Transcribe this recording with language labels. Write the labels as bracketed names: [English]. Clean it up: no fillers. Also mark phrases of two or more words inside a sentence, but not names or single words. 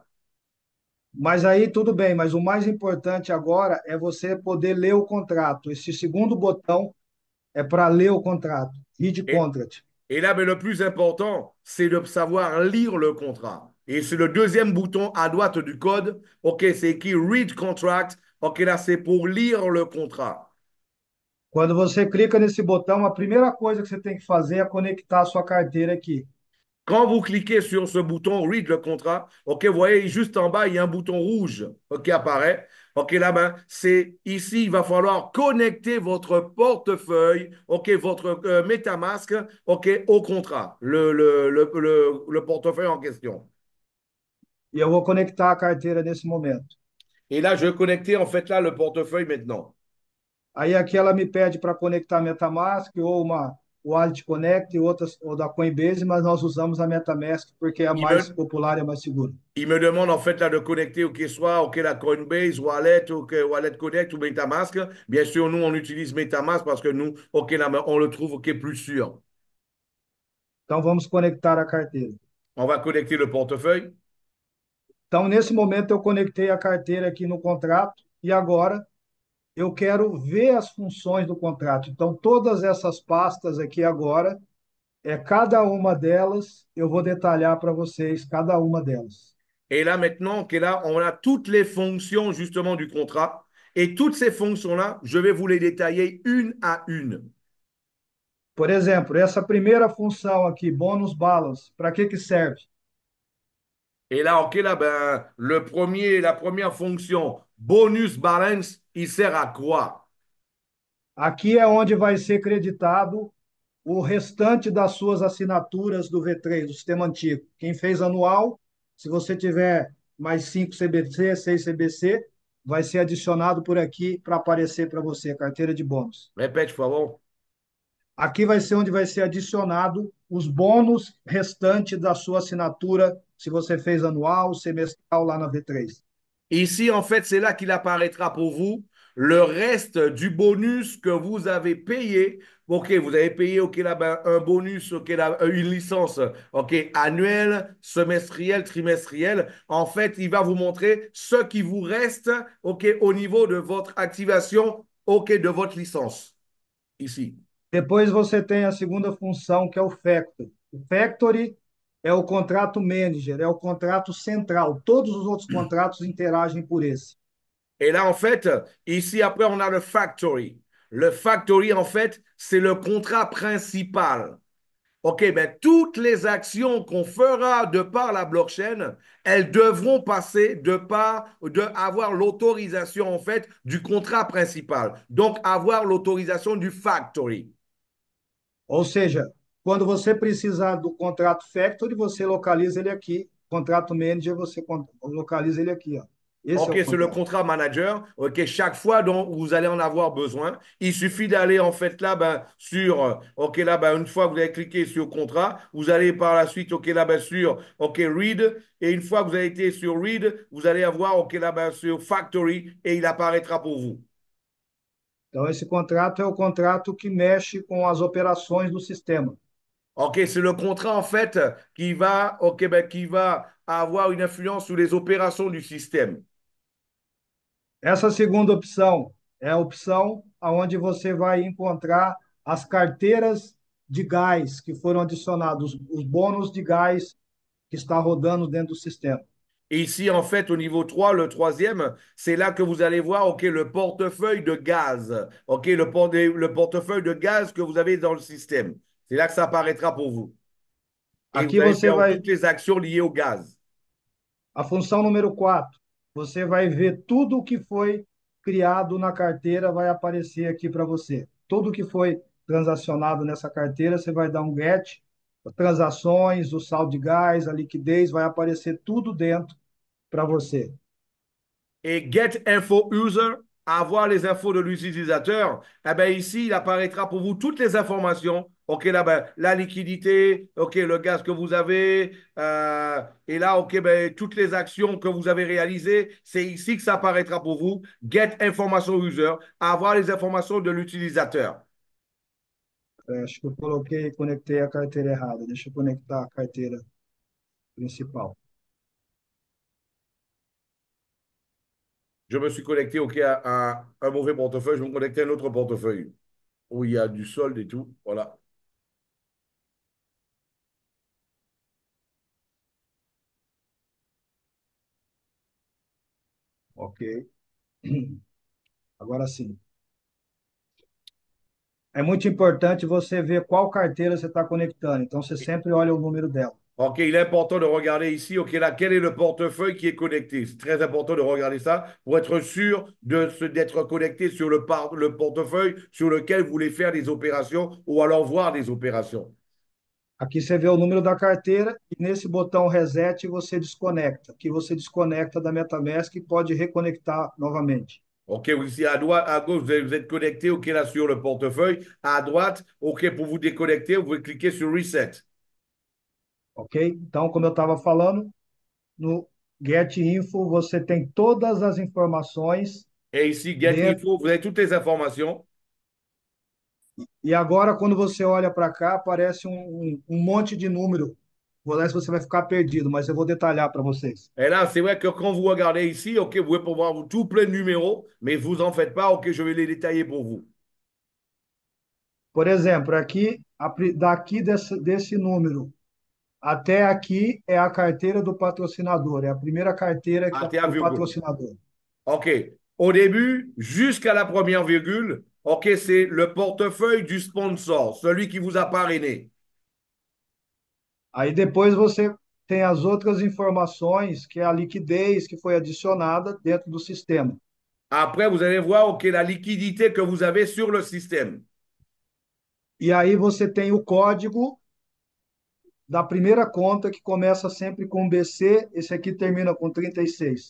[Portuguese] Mas aí tudo bem, mas o mais importante agora é você poder ler o contrato. Esse segundo botão é para ler o contrato. [French] Read Et, contract. et là, le plus important, c'est de savoir lire le contrat. Et c'est le deuxième bouton à droite du code. OK, c'est écrit Read Contract. OK, là, c'est pour lire le contrat. [Portuguese] Quando você clica nesse botão, a primeira coisa que você tem que fazer é conectar a sua carteira aqui. [French] Quand vous cliquez sur ce bouton Read le contrat, OK, vous voyez juste en bas, il y a un bouton rouge qui apparaît. OK, là, c'est ici, il va falloir connecter votre portefeuille, OK, votre MetaMask, OK, au contrat, le portefeuille en question. [Portuguese] E eu vou conectar a carteira nesse momento. [French] Et là, je vais connecter en fait là le portefeuille maintenant. [Portuguese] Aí aqui ela me pede para conectar a MetaMask ou uma Wallet Connect, outras, ou da Coinbase, mas nós usamos a MetaMask porque é a [French] Il [Portuguese] mais [French] me, [Portuguese] popular e a mais segura. [French] il me demande en fait là de connecter OK, soit OK, la Coinbase, Wallet, OK, Wallet Connect ou MetaMask. Bien sûr, nous, on utilise MetaMask parce que nous, OK, là, on le trouve OK, plus sûr. [Portuguese] Então vamos conectar a carteira. [French] On va connecter le portefeuille. [Portuguese] Então, nesse momento, eu conectei a carteira aqui no contrato e agora eu quero ver as funções do contrato. Então, todas essas pastas aqui agora, cada uma delas, eu vou detalhar para vocês cada uma delas. [French] Et là, maintenant, OK, là, on a toutes les fonctions justement du contrat. Et toutes ces fonctions-là, je vais vous les détailler une à une. [Portuguese] Por exemplo, essa primeira função aqui, bônus balance, para que que serve? [French] Et là, OK, là, ben, la première fonction, bonus balance, il sert à quoi? [Portuguese] Aqui é onde vai ser creditado o restante das suas assinaturas do V3, do sistema antigo. Quem fez anual, se você tiver mais 5 CBC, 6 CBC, vai ser adicionado por aqui para aparecer para você, a carteira de bônus. Répète, por favor. Aqui vai ser onde vai ser adicionado os bônus restantes da sua assinatura, se você fez anual, semestral lá na V3. [French] Ici, en fait, c'est là qu'il apparaîtra pour vous le reste du bonus que vous avez payé. OK, vous avez payé OK, là, ben, un bonus, OK, là, une licence OK, annuelle, semestrielle, trimestrielle. En fait, il va vous montrer ce qui vous reste OK, au niveau de votre activation OK, de votre licence. Ici. [Portuguese] Depois você tem a segunda função, que é o Factory. O Factory é o contrato manager, é o contrato central. Todos os outros contratos interagem por esse. [French] Et là, en fait, ici, après, on a le factory. Le factory, en fait, c'est le contrat principal. OK, ben, toutes les actions qu'on fera de par la blockchain, elles devront passer avoir l'autorisation, en fait, du contrat principal. Donc, avoir l'autorisation du factory. [Portuguese] Ou seja, quando você precisar do contrato Factory, você localiza ele aqui. Contrato Manager, você localiza ele aqui. Ó. Esse é [French] OK, [Portuguese] o [French] c'est le [Portuguese] contrato. [French] contrat manager. OK, chaque fois dont vous allez en avoir besoin, il suffit d'aller en fait là ben, sur OK là ben, une fois que vous avez cliqué sur contrat, vous allez par la suite OK là ben, sur OK read et une fois que vous avez été sur read, vous allez avoir OK là ben, sur factory et il apparaîtra pour vous. [Portuguese] Então, esse contrato é o contrato que mexe com as operações do sistema. [French] OK, c'est le contrat en fait qui va avoir une influence sur les opérations du système. [Portuguese] Essa segunda opção é a opção onde você vai encontrar as carteiras de gás que foram adicionados, os bônus de gás que está rodando dentro do sistema. [French] Et ici, en fait, au niveau 3, le troisième, c'est là que vous allez voir, OK, le portefeuille de gaz. OK, le portefeuille de gaz que vous avez dans le système. C'est là que ça apparaîtra pour vous. Et vous [Portuguese] Aqui [French] allez [Portuguese] você [French] faire [Portuguese] vai, [French] toutes les actions liées au gaz. [Portuguese] a função número 4, você vai ver tudo o que foi criado na carteira, vai aparecer aqui para você. Tudo que foi transacionado nessa carteira, você vai dar um get, transações, o saldo de gás, a liquidez, vai aparecer tudo dentro para você. [French] Et Get Info User, avoir les infos de l'utilisateur, eh ben ici, il apparaîtra pour vous toutes les informations. OK, là, ben, la liquidité, OK, le gaz que vous avez, et là, OK, ben, toutes les actions que vous avez réalisées, c'est ici que ça apparaîtra pour vous. Get Information User, avoir les informations de l'utilisateur. [Portuguese] Acho que eu coloquei, conectei a carteira errada. Deixa eu conectar a carteira principal. [French] Je me suis connecté OK, à un mauvais portefeuille, je vais me connecter à un autre portefeuille où il y a du solde et tout. Voilà. Ok. [Portuguese] Agora sim. É muito importante você ver qual carteira você está conectando. Então, você sempre olha o número dela. [French] OK, il est important de regarder ici, OK, là, quel est le portefeuille qui est connecté. C'est très important de regarder ça pour être sûr d'être connecté sur le portefeuille sur lequel vous voulez faire des opérations ou alors voir des opérations. [Portuguese] Aqui você vê o número da carteira e nesse botão reset você desconecta. Aqui você desconecta da MetaMask e pode reconectar novamente. [French] OK, ici à droite, à gauche, vous êtes connecté, OK, là, sur le portefeuille. À droite, OK, pour vous déconnecter, vous pouvez cliquer sur Reset. Ok? [Portuguese] Então, como eu estava falando, no Get Info você tem todas as informações [French] Et ici, Get [Portuguese] dentro. [French] Info, vous avez toutes les informations. [Portuguese] E agora, quando você olha para cá, aparece um monte de número. Vou ver se você vai ficar perdido, mas eu vou detalhar para vocês. [French] Et là, c'est vrai que quand vous regardez ici, OK, vous pouvez pouvoir vous tout plein de numéros, mais vous en faites pas, OK, je vais les détailler pour vous. [Portuguese] Por exemplo, aqui, daqui desse número até aqui é a carteira do patrocinador, é a primeira carteira [French] Ah, [Portuguese] do [French] Virgule. [Portuguese] patrocinador. [French] OK. Au début, jusqu'à la première virgule, OK, c'est le portefeuille du sponsor, celui qui vous a parrainé. [Portuguese] Aí depois você tem as outras informações, que é a liquidez que foi adicionada dentro do sistema. [French] Après, vous allez voir, OK, la liquidité que vous avez sur le système. [Portuguese] E aí você tem o código da primeira conta, que começa sempre com BC, esse aqui termina com 36.